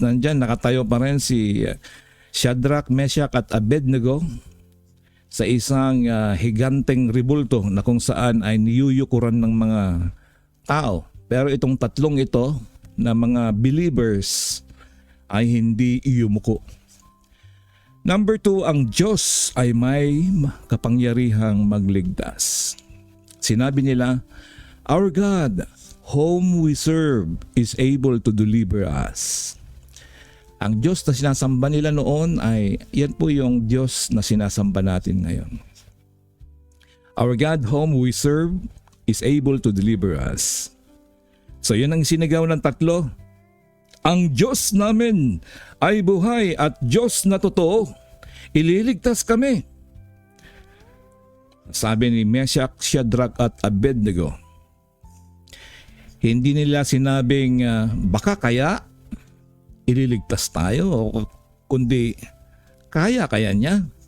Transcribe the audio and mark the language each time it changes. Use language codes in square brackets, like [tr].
[tl] Nandyan, nakatayo pa rin si Shadrach, Meshach at Abednego sa isang higanteng rebulto na kung saan ay niyuyukuran ng mga tao. Pero itong tatlong ito na mga believers ay hindi iyumuko. Number 2, ang Diyos ay may kapangyarihang magligtas. Sinabi nila, [en] "Our God, whom we serve, is able to deliver us." [tl] Ang Diyos na sinasamba nila noon ay yan po yung Diyos na sinasamba natin ngayon. [en] Our God whom we serve is able to deliver us. [tl] So yun ang sinigaw ng tatlo. Ang Diyos namin ay buhay at Diyos na totoo. Ililigtas kami. Sabi ni Meshach, Shadrach at Abednego. Hindi nila sinabing baka kaya ililigtas tayo, kundi kaya niya.